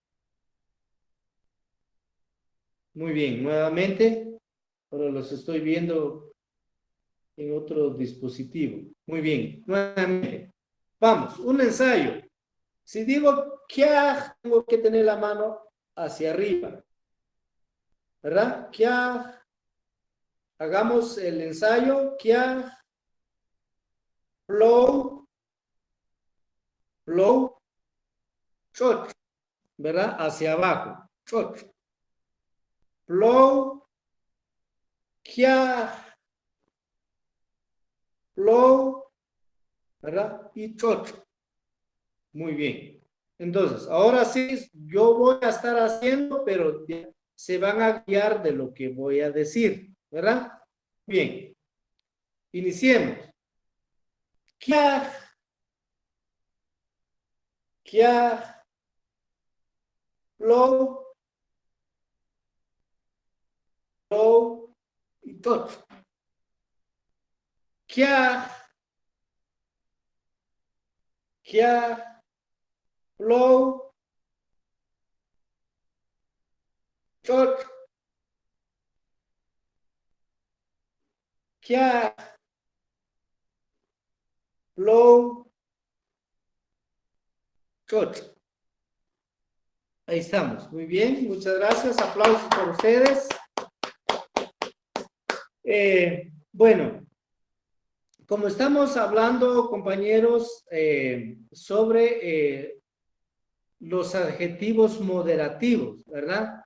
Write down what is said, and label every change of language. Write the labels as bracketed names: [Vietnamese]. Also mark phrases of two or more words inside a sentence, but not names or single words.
[Spanish] Muy bien, nuevamente, ahora los estoy viendo en otro dispositivo. Muy bien, nuevamente. Vamos, un ensayo. Si digo kiaj, tengo que tener la mano hacia arriba, ¿verdad? Kiaj. Hagamos el ensayo. Kiaj. Plow. Plow. Choch, ¿verdad? Hacia abajo. Choch. Plow. Kiaj. Plow, ¿verdad? Y choch. Muy bien. Entonces, ahora sí, yo voy a estar haciendo, pero se van a guiar de lo que voy a decir, ¿verdad? Bien. Iniciemos. Kiaj. Kiaj. Plow. Plow y choch. Kiaj. Kiaj. Plow, choch, kiaj, plow, choch. Ahí estamos. Muy bien, muchas gracias. Aplausos por ustedes. Bueno, como estamos hablando, compañeros, sobre los adjetivos moderativos, ¿verdad?